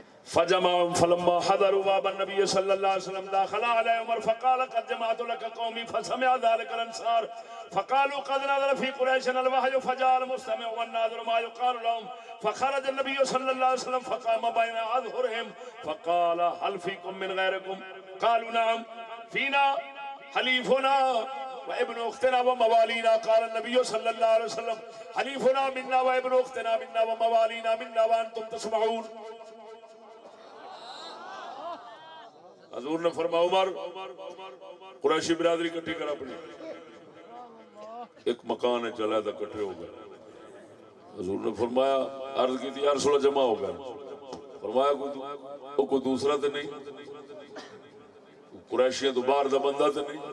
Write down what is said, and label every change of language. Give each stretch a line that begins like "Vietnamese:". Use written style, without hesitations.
Arabic: فجمعهم فلما حضروا باب النبي صلى الله عليه وسلم دخل على عمر فقال قد جمعت لك قومي فسمع ذلك الانصار فقالوا قد نزل في قريش الوحي فجاء المستمع والناظر ما يقال لهم فخرج النبي صلى الله عليه وسلم فقام بين اظهرهم فقال هل فيكم من غيركم قالوا نعم فينا حليفنا وابن اختنا وموالينا قال النبي صلى الله عليه وسلم حليفنا منا وابن اختنا منا وموالينا منا وانتم تسمعون.
Urdu: حضور نے فرمایا عمر قریشی برادری کٹھی کر اپنی ایک مکان ہے چلا تھا کٹھے ہو گئے. حضور نے فرمایا عرض کی تھی یا رسول اللہ جمع ہو گئے.
Punjabi: فرمایا کوئی دوسرا تو نہیں قریشیاں تو باہر دا بندہ تو نہیں.